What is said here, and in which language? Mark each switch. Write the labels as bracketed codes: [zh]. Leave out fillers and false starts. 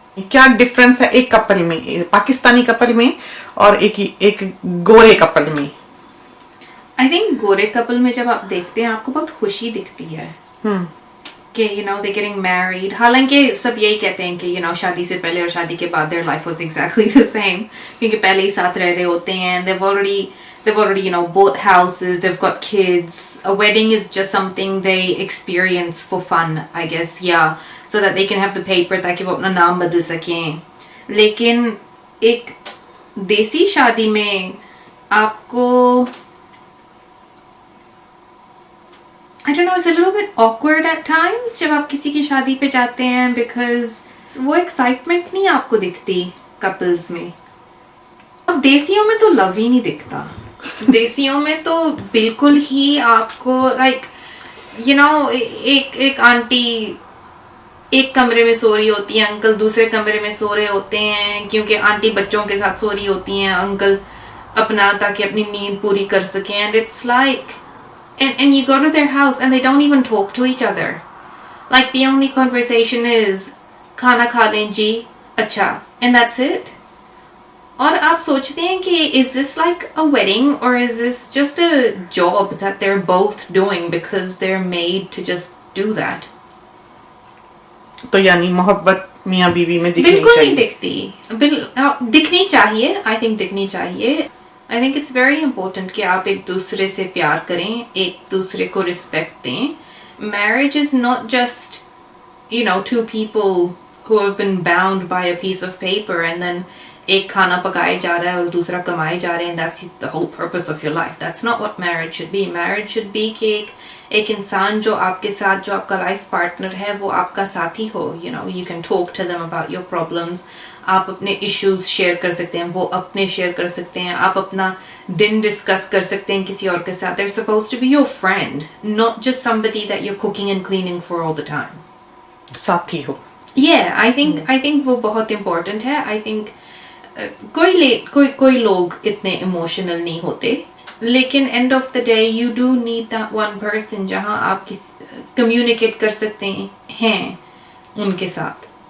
[hi] क्या डिफरेंस है एक कपल में, पाकिस्तानी कपल में और एक गोरे कपल में? [en] I think [hi] गोरे कपल में जब आप देखते हैं आपको बहुत खुशी दिखती है कि [en] You know they getting married. [hi] हालांकि सब यही कहते हैं कि [en] you know [hi] शादी से पहले और शादी के बाद [en] their life was exactly the same, [hi] क्योंकि पहले ही साथ रह रहे होते हैं. [en] they've already you know bought houses, they've got kids. A wedding is just something they experience for fun, I guess, yeah, so that they can have the paper [hi] ताकि वो अपना नाम बदल सकें. लेकिन एक देसी शादी में आपको [en] I don't know, it's a little bit awkward at times [hi] जब आप किसी की शादी पे जाते हैं, [en] because [hi] वो excitement नहीं आपको दिखती couples में. अब देसियों में तो love ही नहीं दिखता. देसियों में तो बिल्कुल ही आपको [en] like you know [hi] एक आंटी एक कमरे में सो रही होती है, अंकल दूसरे कमरे में सो रहे होते हैं, क्योंकि आंटी बच्चों के साथ सो रही होती हैं, अंकल अपना ताकि अपनी नींद पूरी कर सकें. [en] And it's like and you go to their house and they don't even talk to each other. Like the only conversation is [hi] खाना खा लें जी, अच्छा, [en] and that's it. [hi] और आप सोचते हैं कि [en] is this like a wedding or is this just a job that they're both doing because they're made to just do that? [hi] तो यानी मोहब्बत मियाँ बीवी में दिखनी बिल्कुल चाहिए. नहीं दिखती. दिखनी चाहिए, [en] I think [hi] दिखनी चाहिए. [en] I think it's very important [hi] कि आप एक दूसरे से प्यार करें, एक दूसरे को रिस्पेक्ट दें. [en] Marriage is not just you know two people who have been bound by a piece of paper and then [hi] एक खाना पकाए जा रहा है और दूसरा कमाए जा रहे हैं. [en] That's the whole purpose of your life. That's not what marriage should be. Marriage should be [hi] कि एक इंसान जो आपके साथ, जो आपका लाइफ पार्टनर है, वो आपका साथी हो. [en] You know, you can talk to them about your problems. [hi] आप अपने इश्यूज शेयर कर सकते हैं, वो अपने शेयर कर सकते हैं. आप अपना दिन डिस्कस कर सकते हैं किसी और के साथ. [en] They're supposed to be your friend, not just somebody that you're cooking and cleaning for all the time. [hi] साथी हो. [en] Yeah, I think [hi] वो बहुत important है. [en] I think [hi] कोई लोग इतने इमोशनल नहीं होते [en] लेकिन end of the day you do need that one person [hi] जहाँ आप कम्युनिकेट कर सकते हैं उनके साथ.